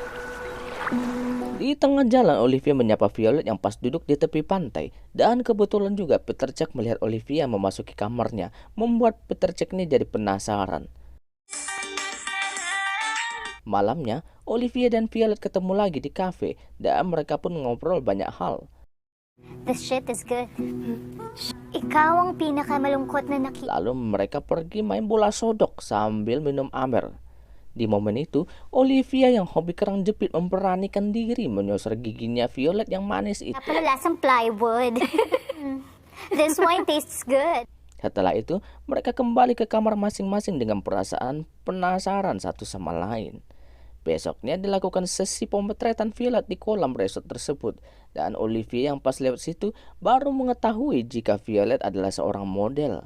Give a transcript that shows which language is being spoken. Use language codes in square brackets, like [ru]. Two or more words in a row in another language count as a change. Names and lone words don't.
[id] Di tengah jalan, Olivia menyapa Violet yang pas duduk di tepi pantai. Dan kebetulan juga Peter Cech melihat Olivia memasuki kamarnya, membuat Peter Cech ini jadi penasaran. Malamnya, Olivia dan Violet ketemu lagi di kafe dan mereka pun ngobrol banyak hal. [en] This shit is good. [tl] Ikaw ang pinakamalungkot na [id] Lalu mereka pergi main bola sodok sambil minum amer. Di momen itu, Olivia yang hobi kerang jepit memberanikan diri menyosor giginya Violet yang manis itu. [tl] Kaya pala lasang plywood. [en] This wine tastes good. [id] Setelah itu, mereka kembali ke kamar masing-masing dengan perasaan penasaran satu sama lain. Besoknya dilakukan sesi pemotretan Violet di kolam resort tersebut. Dan Olivia yang pas lewat situ baru mengetahui jika Violet adalah seorang model.